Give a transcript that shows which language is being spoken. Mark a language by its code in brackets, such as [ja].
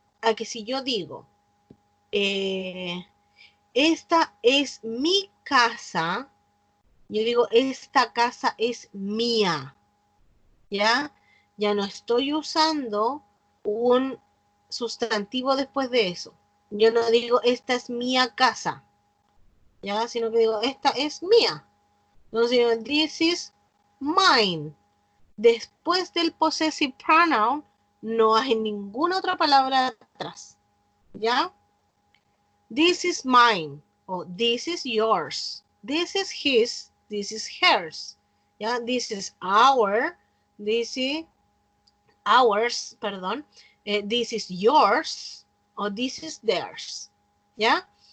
[es] A que si yo digo, esta es mi casa, yo digo, esta casa es mía, ¿ya? Ya no estoy usando un sustantivo después de eso. Yo no digo, esta es mía casa, ¿ya? Sino que digo, esta es mía. Entonces digo, [en] this is mine. [es] Después del possessive pronoun, no hay ninguna otra palabra atrás, ¿ya? [en] This is mine, o this is yours, this is his, this is hers, ¿ya? This is our, this is ours, perdón, this is yours, o this is theirs, ¿ya?